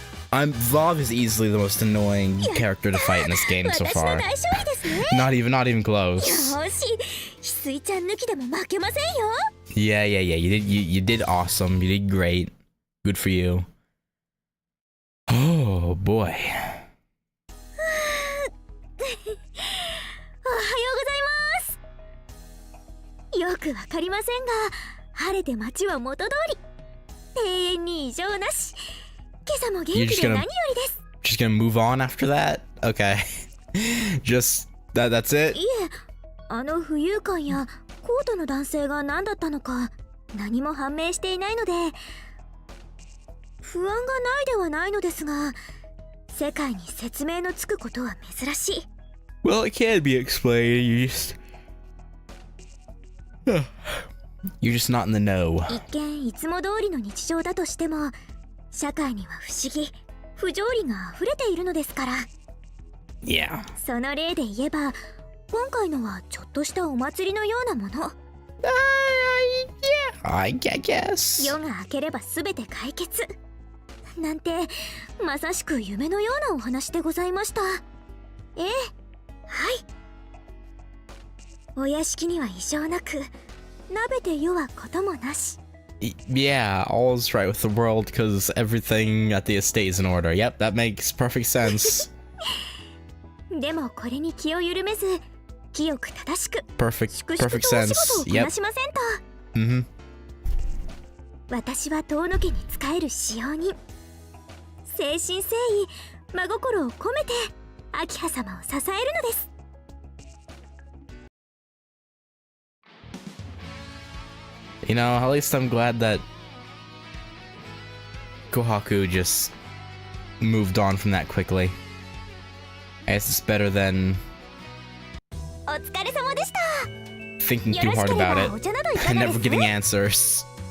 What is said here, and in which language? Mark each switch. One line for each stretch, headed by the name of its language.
English: Vav is easily the most annoying character to fight in this game so
Japanese: 私の
English: far.
Japanese: 大勝利ですね
English: Not even close.
Japanese: よし翡翠ちゃん抜きでも負けませんよ
English: Yeah. You did awesome. You did great. Good for you. Oh boy.
Japanese: おはようございますよくわかりませんが晴れて街は元通り庭園に異常なし今朝も元気で何よりです
English: Just gonna move on after that? Okay. Just that's it?
Japanese: いえあの浮遊感やコートの男性が何だったのか何も判明していないので不安がないではないのですが世界に説明のつくことは珍しい
English: Well, it can be explained. You're just not in the know.
Japanese: 一見いつも通りの日常だとしても社会には不思議不条理が溢れているのですから
English: Yeah.
Japanese: その例で言えば今回のはちょっとしたお祭りのようなもの
English: Yeah, I guess.
Japanese: 夜が明ければ全て解決なんてまさしく夢のようなお話でございましたええはいお屋敷には異常なく鍋で世はこともなし
English: Yeah, all's right with the world because everything at the estate is in order. Yep, that makes perfect sense.
Japanese: でもこれに気を緩めず清く正しく
English: Perfect
Japanese: 粛々とお
English: sense.
Japanese: 仕事をこ
English: Yep.
Japanese: なしませんと、
English: Mm-hmm.
Japanese: 私は遠野家に仕える使用人誠心誠意真心を込めて明葉様を支えるのです
English: You know, at least I'm glad that Kohaku just moved on from that quickly. I guess it's better than
Japanese: お疲れ様でした。
English: thinking too hard about it and never getting answers.